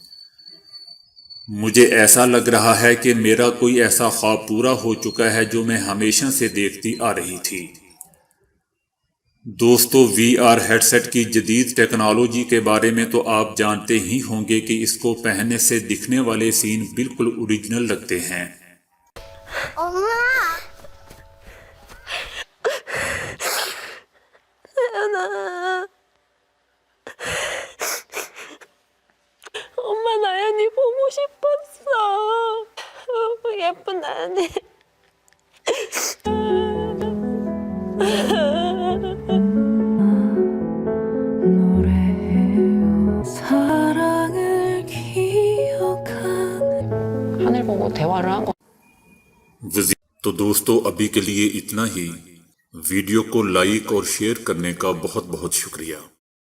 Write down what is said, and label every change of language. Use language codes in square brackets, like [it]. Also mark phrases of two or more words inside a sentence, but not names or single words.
[ur] مجھے ایسا لگ رہا ہے کہ میرا کوئی ایسا خواب پورا ہو چکا ہے جو میں ہمیشہ سے دیکھتی آ رہی تھی۔ دوستو، VR [en] head set [ur] کی جدید ٹیکنالوجی کے بارے میں تو آپ جانتے ہی ہوں گے کہ اس کو پہننے سے دکھنے والے سین بالکل اوریجنل لگتے ہیں۔ [ko] 엄마 나연이 보고 싶었어. 예쁜 나연이. 하늘 보고 대화를 한 거. [ur] تو دوستو، ابھی کے لیے اتنا ہی۔ ویڈیو کو لائک اور شیئر کرنے کا بہت بہت شکریہ۔